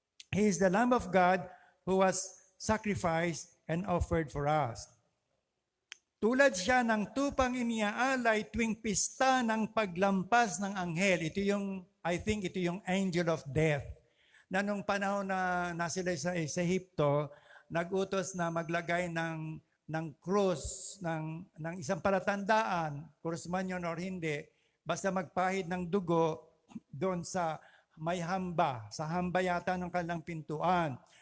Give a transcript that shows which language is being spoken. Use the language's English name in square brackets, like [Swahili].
[English] He is the Lamb of God who was sacrificed and offered for us. [Filipino] Tulad siya ng tupang iniaalay tuwing pista ng paglampas ng anghel. [English] I think [Filipino] ito yung [English] angel of death. [Filipino] Na nung panahon na sila sa Ehipto, nag-utos na maglagay ng krus, ng isang palatandaan, krus man yun or hindi, basta magpahid ng dugo doon sa may hamba, sa hamba yata ng kanilang pintuan.